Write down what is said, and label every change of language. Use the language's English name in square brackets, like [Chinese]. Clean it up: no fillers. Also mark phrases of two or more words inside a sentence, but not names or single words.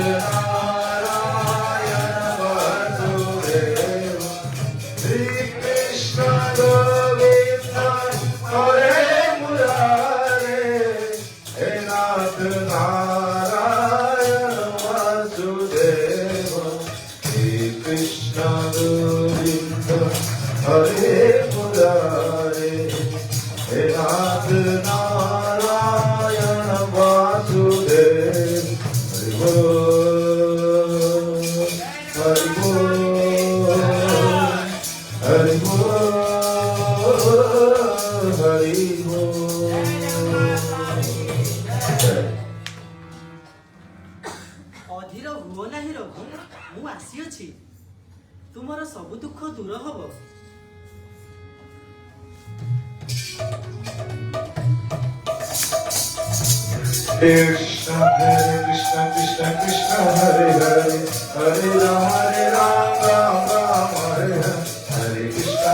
[Sanskrit] नारायण वासुदेव, श्री कृष्ण गोविंद हरे मुरारे, हे नाथ नारायण वासुदेव, श्री कृष्ण गोविंद हरे मुरारे, हे नाथ नारायण वासुदेव। हरि बोल, हरि बोल, हरि बोल, हरि बोल। [Odia] ଅଧୀର ହୁଅ ନାହିଁ ରଘୁ, ମୁଁ ଆସିଅଛି। ତୁମର ସବୁ ଦୁଃଖ ଦୂର ହବ। [Sanskrit] Krishna Krishna Krishna Krishna Hare Hare, Hare Ram Ram Ram Hare Hare, Hare Krishna